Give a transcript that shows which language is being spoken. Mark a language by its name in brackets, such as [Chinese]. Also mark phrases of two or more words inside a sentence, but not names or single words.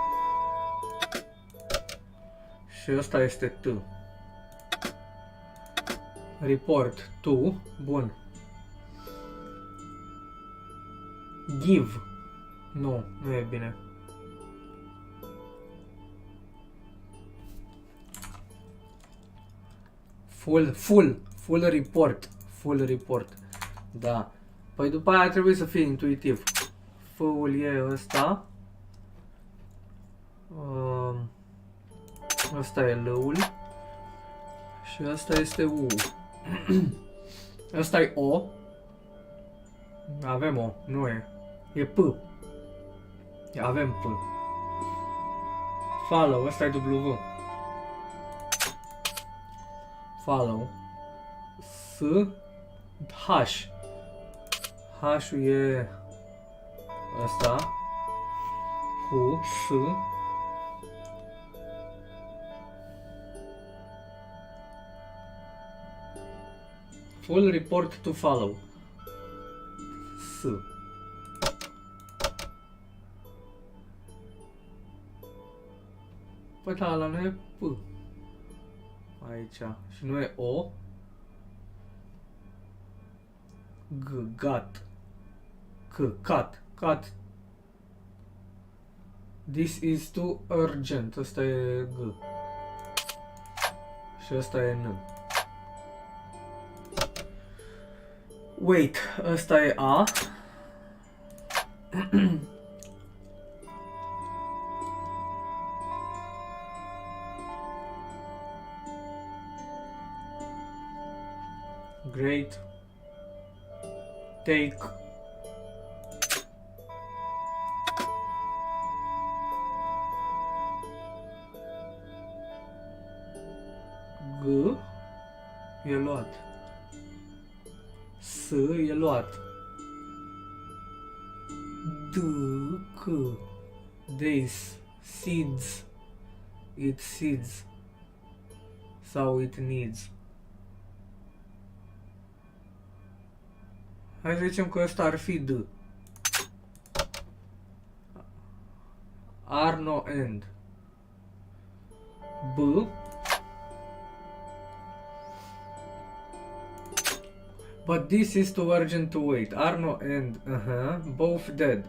[Romanian] Și asta este T. [English] Report to. Bun. Give. [Romanian] Nu, nu e bine. [English] Full report. Full report. [Romanian] Da. Păi după aia trebuie să fie intuitiv. F-ul e ăsta. Ăsta e L-ul. Și ăsta este U. Ăsta e O. Avem O, nu e. E P. Avem P. Follow, ăsta e W. [English] Follow. S. [Romanian] H. H-ul e ăsta. Hu, S. [English] Full report to follow. [Romanian] S. Păi da, ăla nu e P. Aici. Și nu e O. [English] G. Gat. C. Cat. Cat. This is too urgent. [Romanian] Asta e G. Și asta e N. [English] Wait. [Romanian] Asta e A. Great. [English] Take. G. [Romanian] E luat. S. E luat. D. C. [English] Days. Seeds. It seeds. Sau it needs. [Romanian] Hai să zicem că ăsta ar fi D. [English] Are no end. B. But this is too urgent to wait. Are no end. Both dead.